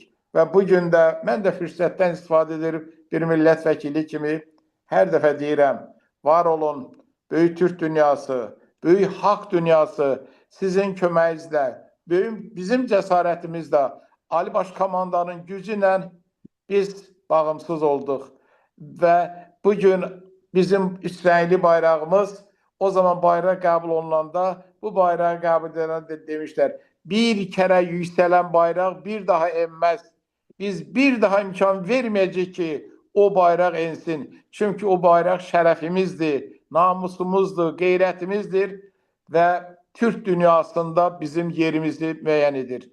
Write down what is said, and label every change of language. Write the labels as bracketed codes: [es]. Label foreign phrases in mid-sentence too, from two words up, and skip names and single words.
[az] Və bugün də mən də fürsətdən istifadə edib bir millət vəkili kimi hər dəfə deyirəm, var olun, böyük Türk dünyası, böyük haqq dünyası sizin köməyinizlə, bizim cəsarətimizlə, Ali Baş Komandanın gücü ilə biz bağımsız olduq. Və bugün bizim İsraili bayrağımız o zaman bayraq qəbul olunanda bu bayrağı qəbul edəndə demişlər, [tr] bir kere yükselen bayrak bir daha inmez. Biz bir daha imkan vermeyeceğiz ki o bayrak insin. Çünkü o bayrak şerefimizdir, namusumuzdur, gayretimizdir ve Türk dünyasında bizim yerimizi [az] müəyyən edir.